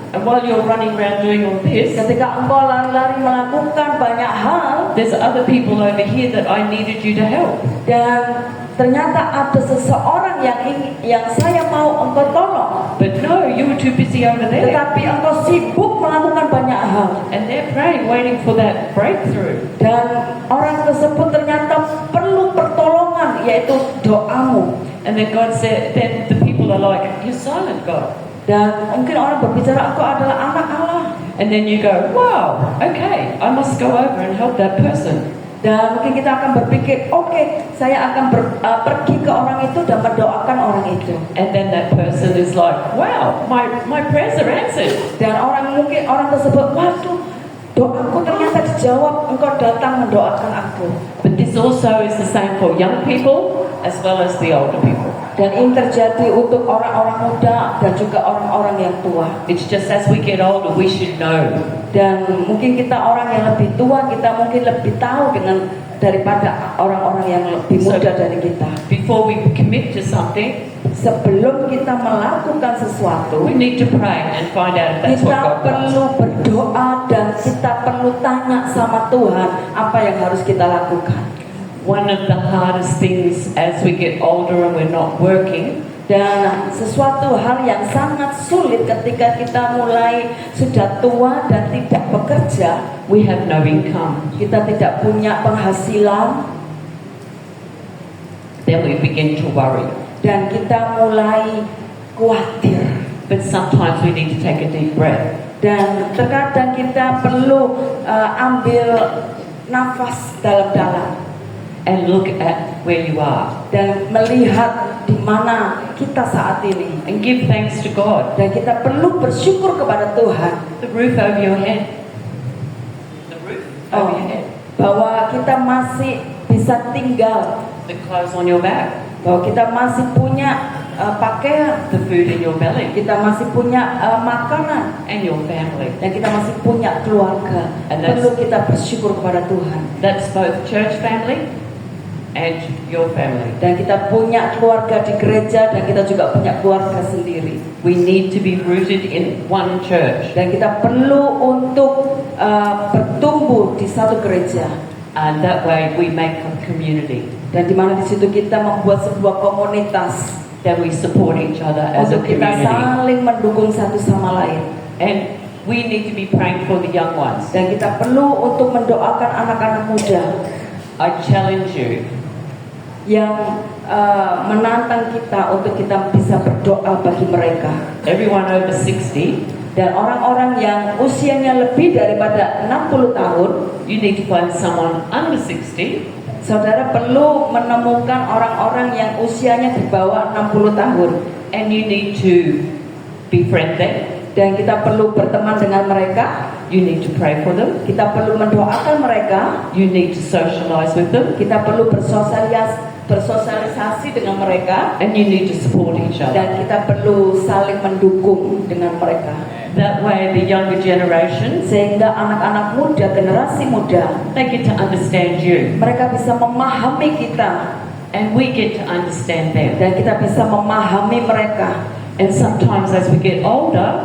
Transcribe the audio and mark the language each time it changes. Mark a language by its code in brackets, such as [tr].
[en] And while you're running around doing all this, [id] Ketika engkau lari-lari melakukan banyak hal, [en] there's other people over here that I needed you to help. [id] dan ternyata ada seseorang yang saya mau engkau tolong, [en] But no, you were too busy over there. [id] tetapi engkau sibuk melakukan banyak hal. [en] And they're praying, waiting for that breakthrough. [id] Dan orang tersebut ternyata perlu pertolongan, yaitu doamu. [en] And then God said, then the people are like, you're silent, God. [id] Dan mungkin orang berbicara, engkau adalah anak Allah. [en] And then you go, wow, okay, I must go over and help that person. [id] Dan mungkin kita akan berpikir, oke, saya akan pergi ke orang itu dan mendoakan orang itu. [en] And then that person is like, wow, my prayers are answered. [id] Dan orang tersebut, waduh, doaku ternyata dijawab, engkau datang mendoakan aku. [en] But this also is the same for young people as well as the older people. [id] Dan ini terjadi untuk orang-orang muda dan juga orang-orang yang tua. [en] It's just as we get older, we should know. [id] Dan mungkin kita orang yang lebih tua, kita mungkin lebih tahu daripada orang-orang yang lebih muda dari kita. [en] Before we commit to something, [id] Sebelum kita melakukan sesuatu, [en] we need to pray and find out if that's what [id] kita [en] God wants. [id] perlu berdoa dan kita perlu tanya sama Tuhan apa yang harus kita lakukan. [en] One of the hardest things as we get older and we're not working, [id] Dan sesuatu hal yang sangat sulit ketika kita mulai sudah tua dan tidak bekerja, [en] we have no income. [id] kita tidak punya penghasilan, [en] Then we begin to worry. [id] dan kita mulai khawatir. [en] But sometimes we need to take a deep breath [id] Dan terkadang kita perlu ambil nafas dalam-dalam [en] and look at where you are [id] dan melihat di mana kita saat ini. [en] and give thanks to God. [id] Dan kita perlu bersyukur kepada Tuhan [en] The roof over your head. The roof over your head. [id] bahwa kita masih bisa tinggal, [en] The clothes on your back. [id] bahwa kita masih punya pakaian, [en] The food in your belly. [id] kita masih punya makanan, [en] And your family. [id] dan kita masih punya keluarga. [en] And that's- [id] Perlu kita bersyukur kepada Tuhan. [en] That's both church family and your family. [id] Dan kita punya keluarga di gereja dan kita juga punya keluarga sendiri. [en] We need to be rooted in one church. [id] Dan kita perlu untuk bertumbuh di satu gereja. [en] And that way we make a community. [id] Dan di mana di situ kita membuat sebuah komunitas [en] That we support each other as a [id] untuk kita [en] community. [id] saling mendukung satu sama lain. [en] And we need to be praying for the young ones. [id] Dan kita perlu untuk mendoakan anak-anak muda [en] I challenge you, [id] yang menantang kita untuk kita bisa berdoa bagi mereka. [en] everyone over 60, [id] Dan orang-orang yang usianya lebih daripada 60 tahun, [en] you need to find someone under 60 [id] saudara perlu menemukan orang-orang yang usianya di bawah 60 tahun. [en] and you need to befriend them. [id] Dan kita perlu berteman dengan mereka, [en] You need to pray for them. [id] kita perlu mendoakan mereka, [en] You need to socialize with them. [id] kita perlu bersosialisasi dengan mereka, [en] And you need to support each other. [id] dan kita perlu saling mendukung dengan mereka. [en] That way the younger generation, [id] Sehingga anak-anak muda, generasi muda, [en] they get to understand you. [id] mereka bisa memahami kita, [en] And we get to understand them. [id] dan kita bisa memahami mereka. [en] And sometimes as we get older,